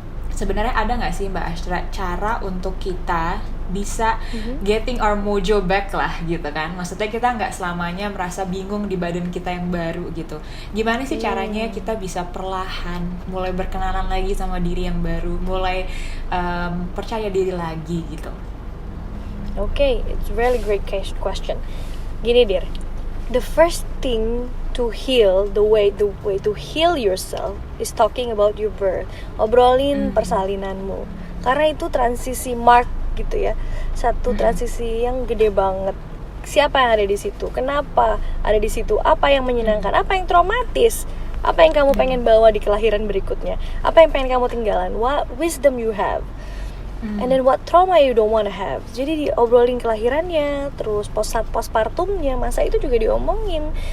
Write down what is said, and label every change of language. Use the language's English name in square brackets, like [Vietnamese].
[Indonesian] Sebenarnya ada nggak sih Mbak Astra cara untuk kita bisa getting our mojo back lah gitu kan? Maksudnya kita nggak selamanya merasa bingung di badan kita yang baru gitu. Gimana sih caranya kita bisa perlahan mulai berkenalan lagi sama diri yang baru, mulai percaya diri lagi gitu? [English] Okay, it's really great question. Gini Dir, the first thing to heal, the way to heal yourself is talking about your birth. [Indonesian] Obrolin persalinanmu, karena itu transisi mark gitu ya, satu transisi yang gede banget. Siapa yang ada di situ? Kenapa ada di situ? Apa yang menyenangkan? Apa yang traumatis? Apa yang kamu pengen bawa di kelahiran berikutnya? Apa yang pengen kamu tinggalan? [English] What wisdom you have? And then what trauma you don't wanna have. [Indonesian] Jadi diobrolin kelahirannya, terus postpartumnya, masa itu juga diomongin.